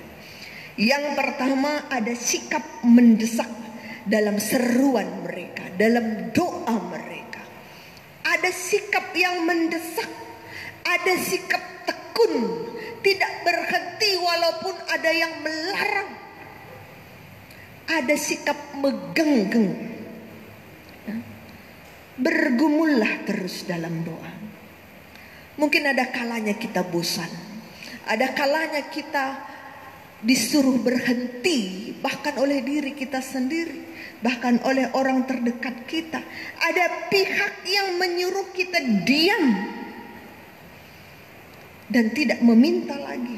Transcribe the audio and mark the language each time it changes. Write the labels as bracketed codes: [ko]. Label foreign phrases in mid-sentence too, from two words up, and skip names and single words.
[id] Yang pertama, ada sikap mendesak dalam seruan mereka, dalam doa mereka. Ada sikap yang mendesak, ada sikap tekun, tidak berhenti walaupun ada yang melarang. Ada sikap megenggeng. Bergumullah terus dalam doa. Mungkin ada kalanya kita bosan, ada kalanya kita disuruh berhenti, bahkan oleh diri kita sendiri, bahkan oleh orang terdekat kita. Ada pihak yang menyuruh kita diam dan tidak meminta lagi.